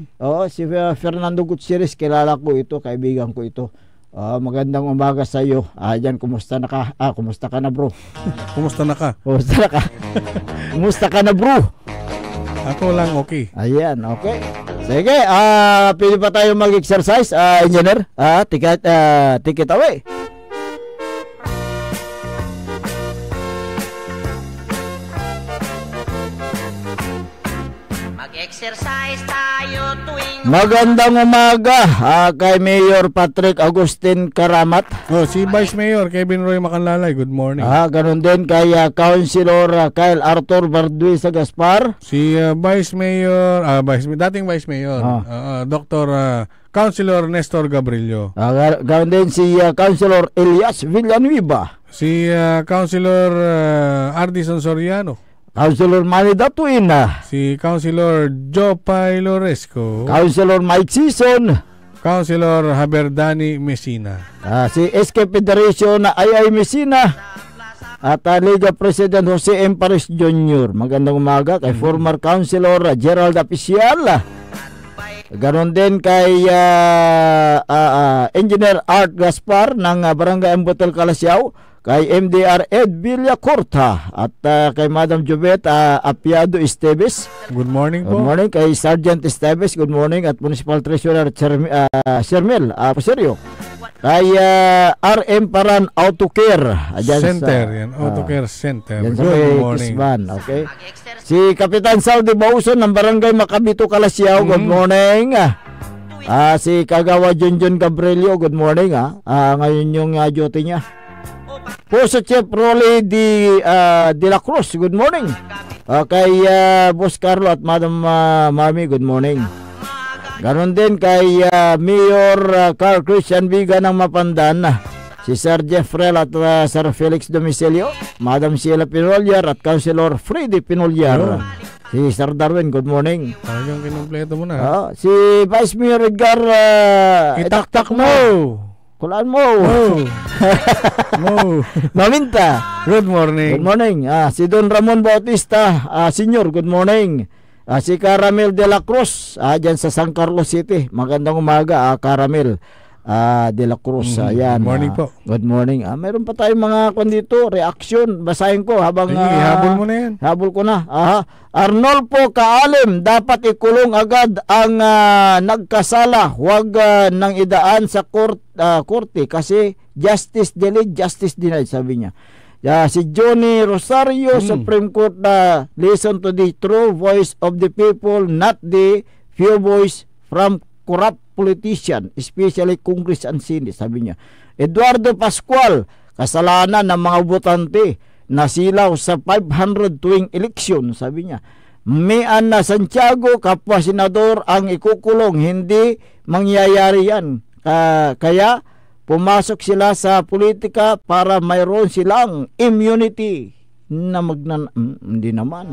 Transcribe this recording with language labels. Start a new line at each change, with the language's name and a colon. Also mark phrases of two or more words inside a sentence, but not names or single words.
Filipino: Si Fernando Gutierrez, kilala ko ito, kaibigan ko ito. Magandang umaga sa iyo. Diyan, kumusta na ka? Kumusta ka na, bro? Kumusta na ka? Kumusta ka na, bro? Ako lang okay. Ayan, okay. Sige, pili pa tayo mag-exercise, engineer.
English: Take it away.
Filipino: Mag-exercise tayo tuwing magandang umaga kay Mayor Patrick Agustin Karamat. Si Vice Mayor Kevin Roy Macanlalay,
English: good morning.
Filipino: Ganun din kay Councilor Kyle Arthur Barduisa Gaspar. Si Vice Mayor, dating Vice Mayor, Dr. Councilor Nestor Gabrillo. Ganun din si Councilor Elias Villanueva. Si Councilor Ardison Soriano. Councilor Manny Datuina. Si Councilor Jopay Loresco. Councilor Mike Sison. Councilor Haberdani Messina. Si SK Federation na Ayay Messina. At Liga President Jose M. Paris Jr. Magandang umaga kay former Councilor Gerald Apicial. Ganon din kay Engineer Art Gaspar ng Barangay Ambotel Calasiao. Kay MDR Ed Villacorta at kay Madam Jubet Apiado Esteves.
English: Good morning po. Good morning
Filipino: kay Sergeant Esteves.
English: Good morning
Filipino: at Municipal Treasurer Shermel Paserio. Kay RM Paran Autocare Center, yan. Autocare Center.
English: Good morning. Okay.
Filipino: Si Kapitan Saudi Bauson ng Barangay Macabito Calasiao.
English: Good morning.
Filipino: Si Kagawa Junjun Gabrielio.
English: Good morning.
Filipino: Ngayon yung duty niya. Po sa Chef Rolly de la Cruz,
English: good morning.
Filipino: Kay Boss Carlo at Madam Mami,
English: good morning.
Filipino: Ganon din kay Mayor Carl Christian Viga ng Mapandan, si Sir Jeffrey at Sir Felix Domicilio, Madam Sheila Pinolyar at Councilor Freddy Pinolyar. Si Sir Darwin,
English: good morning.
Filipino: Talagang kinumpleto mo na. Si Vice Mayor Edgar itaktak mo. Kulaan mo. Maminta.
English: Good morning. Good morning.
Filipino: Si Don Ramon Bautista, Senior,
English: good morning.
Filipino: Si Caramel de la Cruz, dyan sa San Carlos City. Magandang umaga, Caramel de la Cruz. Ayan.
English: Good morning po. Good morning.
Filipino: Meron pa tayong mga dito, reaction. Basahin ko habang... habol mo na yan. Habol ko na. Arnolfo Kaalim, dapat ikulong agad ang nagkasala. Huwag nang idaan sa korte kasi
English: justice delayed, justice denied,
Filipino: sabi niya. Si Johnny Rosario,
English: Supreme Court, listen to the true voice of the people, not the few voice from corrupt politician, especially Congress and Senate,
Filipino: sabi niya. Eduardo Pascual, kasalanan ng mga botante na silaw sa 500 tuwing eleksyon, sabi niya. Mian na Santiago, kapwa senador ang ikukulong, hindi mangyayari yan. Kaya pumasok sila sa politika para mayroon silang immunity na hindi naman.